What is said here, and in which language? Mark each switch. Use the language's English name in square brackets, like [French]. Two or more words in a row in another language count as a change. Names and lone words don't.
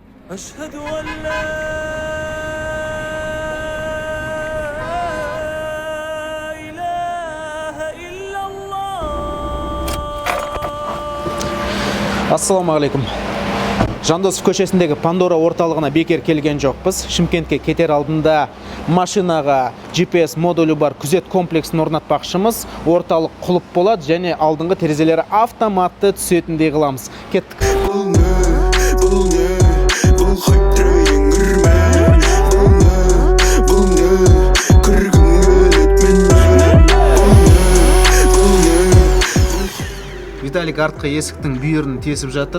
[Arabic] أشهد أن لا إله إلا الله. السلام عليكم. [Kazakh] Жандосов көшесіндегі Пандора орталығына бекер келген жоқпыз. Шымкентке кетер алдында машинаға GPS модулі бар күзет комплексін орнатпақшымыз. Орталық құлып болады және алдыңғы терезелері автоматты түсетіндей қыламыз. Кеттік. Виталик артқы есіктің бүйірін тесіп жатыр.